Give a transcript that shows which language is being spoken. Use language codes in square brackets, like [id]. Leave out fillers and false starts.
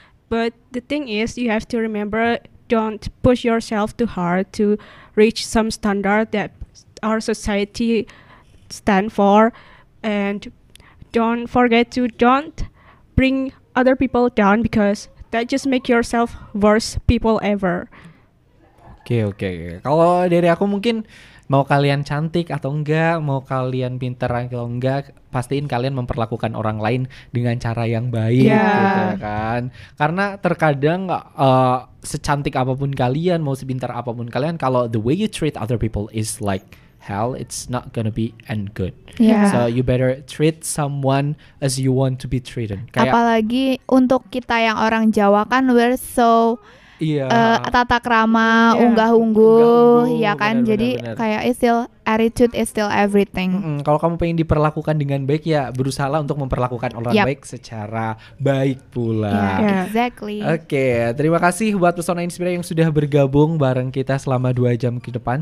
[en] But the thing is, you have to remember, don't push yourself too hard to reach some standard that our society stand for, and don't forget to don't bring other people down, because that just make yourself worse people ever. [id] Oke. Kalau dari aku mungkin mau kalian cantik atau enggak, mau kalian pintar atau enggak, pastiin kalian memperlakukan orang lain dengan cara yang baik gitu kan. Karena terkadang secantik apapun kalian, mau sepintar apapun kalian, kalau [en] the way you treat other people is like hell, it's not gonna be end good. Yeah. So you better treat someone as you want to be treated. [id] Kayak Apalagi untuk kita yang orang Jawa kan, [en] we're so [id] tata krama, unggah-ungguh, ya kan. Jadi kayak [en] attitude is still everything. [id] Kalau kamu pengen diperlakukan dengan baik, ya berusahalah untuk memperlakukan orang baik secara baik pula. [en] Yeah, exactly. [id] Oke, terima kasih buat Pesona Inspira yang sudah bergabung bareng kita selama 2 jam ke depan.